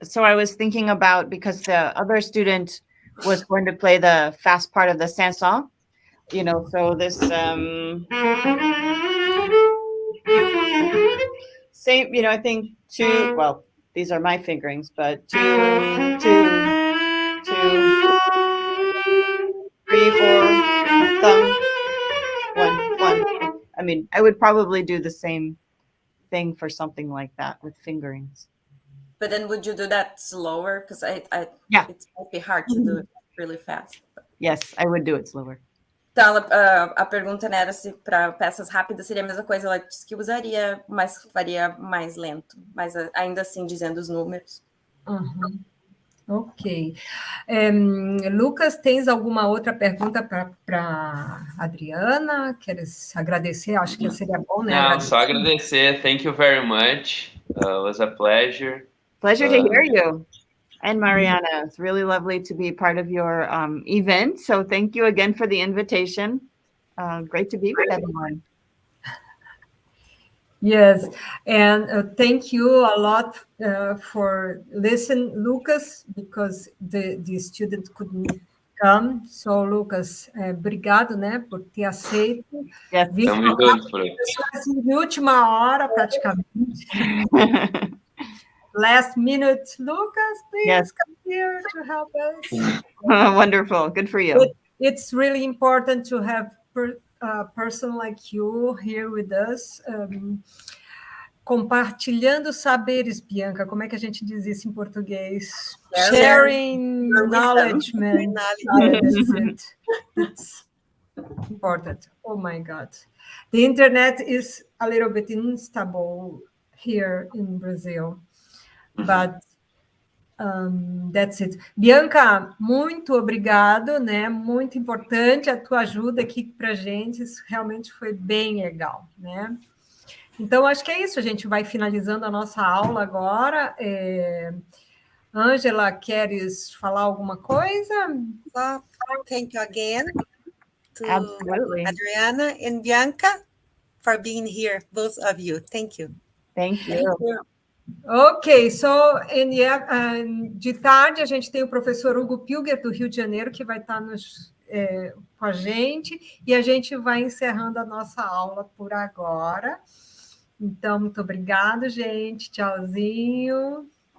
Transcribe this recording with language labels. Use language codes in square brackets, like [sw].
[en] So I was thinking about, because the other student was going to play the fast part of the chanson, so this same, I think two, well, these are my fingerings, but 2, 2, 2, 3, 4, thumb, 1, 1. I mean, I would probably do the same thing for something like that with fingerings. But then would you do that slower? Because it might be hard to do it really fast. Yes, I would do it slower. [pt] Então, a pergunta era se para peças rápidas seria a mesma coisa. Ela disse que usaria, mas faria mais lento. Mas ainda assim, dizendo os números. Uhum. Ok. Lucas, tens alguma outra pergunta para Adriana? Queres agradecer? Acho que seria bom, né? Não, só agradecer. [en] Thank you very much. It was a pleasure. Pleasure to hear you. And Mariana, it's really lovely to be part of your event. So thank you again for the invitation. Great to be with everyone. Yes, and thank you a lot for listening, Lucas, because the student couldn't come. [pt] So, Lucas, obrigado, né, por ter aceito. [en] Yes. [pt] Estamos juntos, Fran. Assim, de última hora, praticamente. [en] Last minute, Lucas, please Yes. come here to help us. Wonderful. Good for you. It's really important to have a person like you here with us. [pt] Compartilhando saberes, Bianca. Como é que a gente diz isso em português? [en] Sharing knowledge. That's it. That's important. Oh my God. The internet is a little bit unstable here in Brazil. But that's it. [pt] Bianca, muito obrigado, né? Muito importante a tua ajuda aqui para a gente. Isso realmente foi bem legal, né? Então, acho que é isso. A gente vai finalizando a nossa aula agora. Ângela, queres falar alguma coisa? [en] So, thank you again to Absolutely. Adriana and Bianca for being here, both of you. Thank you. Thank you. [pt] Ok, so de tarde a gente tem o professor Hugo Pilger, do Rio de Janeiro, que vai estar com a gente, e a gente vai encerrando a nossa aula por agora. Então, muito obrigado, gente. Tchauzinho.